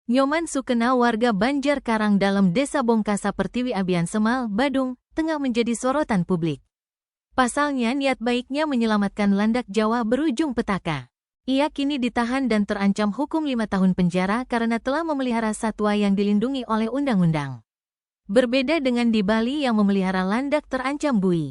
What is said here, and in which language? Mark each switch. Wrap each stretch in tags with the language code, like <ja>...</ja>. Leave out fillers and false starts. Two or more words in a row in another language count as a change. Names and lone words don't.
<id>Nyoman Sukena, warga Banjar Karang Dalam Desa Bongkasa Pertiwi Abian Semal, Badung, tengah menjadi sorotan publik. Pasalnya niat baiknya menyelamatkan landak Jawa berujung petaka. Ia kini ditahan dan terancam hukum 5 tahun penjara karena telah memelihara satwa yang dilindungi oleh undang-undang. Berbeda dengan di Bali yang memelihara landak terancam buih.</id>